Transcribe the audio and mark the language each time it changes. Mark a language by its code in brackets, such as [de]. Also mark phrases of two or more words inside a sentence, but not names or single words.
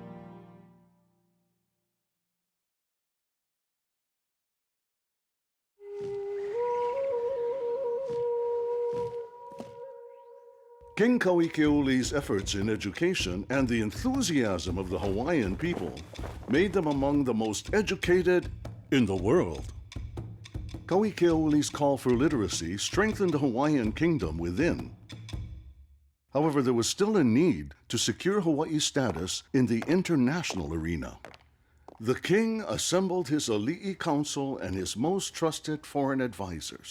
[en] King Kauikeauli's efforts in education and the enthusiasm of the Hawaiian people made them among the most educated in the world. Paʻa Ke Aupuni's call for literacy strengthened the Hawaiian Kingdom within. However, there was still a need to secure Hawaii's status in the international arena. The king assembled his Ali'i council and his most trusted foreign advisors.